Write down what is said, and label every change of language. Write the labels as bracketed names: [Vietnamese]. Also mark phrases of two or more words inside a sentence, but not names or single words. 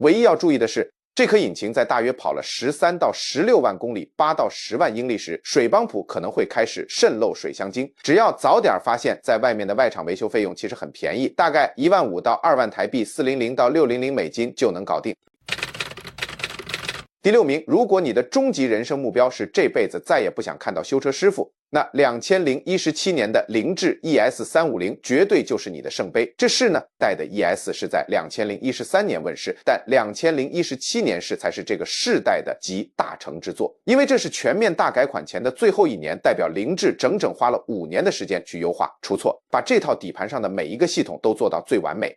[Chinese] 唯一要注意的是，這顆引擎在大約跑了13到16萬公里、8到10萬英里時，水幫浦可能會開始滲漏水箱精。只要早點發現，在外面的外廠維修費用其實很便宜，大概15000到2萬台幣，400到600美金就能搞定。第6名，如果你的終極人生目標是這輩子再也不想看到修車師傅， 那2017年的凌志 ES350绝对就是你的圣杯。这是呢，代的 ES 是在2013年问世，但2017年式才是这个世代的集大成之作。因为这是全面大改款前的最后一年，代表凌志整整花了5年的时间去优化出错，把这套底盘上的每一个系统都做到最完美。